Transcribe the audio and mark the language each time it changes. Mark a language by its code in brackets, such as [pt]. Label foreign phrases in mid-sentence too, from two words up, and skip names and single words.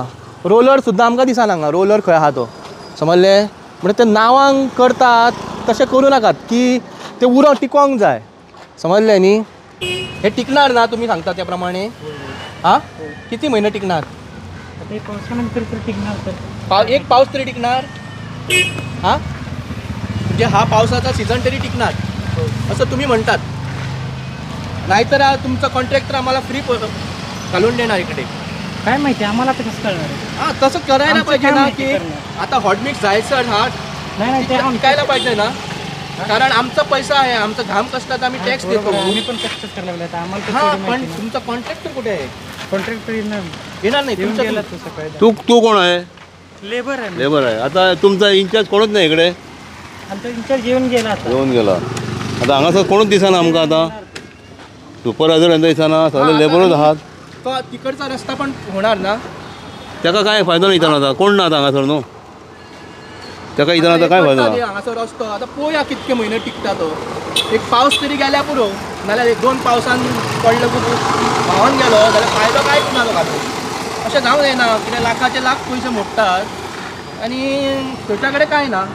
[kok] रोलर सुद्दां आमकां दिसना हांगा रोलर खंय आहा तो समजलें. म्हणजे ते नांवांक करतात तशें करूं नाकात की ते उरो टिकोंक जाय समजलें न्ही. [mr] हे टिकणार ना तुमी सांगता त्या प्रमाणे. हां किती म्हयने टिकणार. एक पावस तरी टिकणार. हां म्हणजे हा पावसाचा सीझन तरी टिकणार असं तुम्ही म्हणतात. नाहीतर तुमचा कॉन्ट्रॅक्टर आम्हाला फ्री घालून देणार इकडे काय माहिती आम्हाला तर कसं कळणार. हां तसं करायला पाहिजे ना की आता [en] hot mix [mr] जायचं हा नाही ते विकायला पाहिजे ना. कारण आमचा पैसा आहे आमचा घाम कष्टात आम्ही टॅक्स देतो. मी पण कष्टच करायला लागले आम्हाला. हां पण तुमचा कॉन्ट्रॅक्टर कुठे आहे. कॉन्ट्रॅक्टर येणार नाही तुमच्या. तू कोण आहे. लेबर आहे. लेबर आहे. आता तुमचा इंचार्ज कोणच नाही इकडे. आमचा इंचार्ज येऊन गेला. [kok] आता हांगासर कोणूच दिसना आमकां. आता सुपरवायझर दिसना सगळे लेबरच आहात. [mr] तो तिकडचा रस्ता पण होणार ना. [kok] ताका काय फायदो नाही इथं आता कोण ना आता हांगासर न्हू. ताका इथं आता काय फायदो. हांगासर रस्तो आता पळोवया कितके म्हयने टिकता तो. एक पावस तरी गेल्या पुरो नाल्यार 1-2 पावसान पडलो की व्हांवोन गेलो जाल्यार फायदो कांयच ना तो घालून. अशें जावंक जायना. कितें लाखाचे लाख पयशे मोडटात आनी थंयच्या कडेन कांय ना.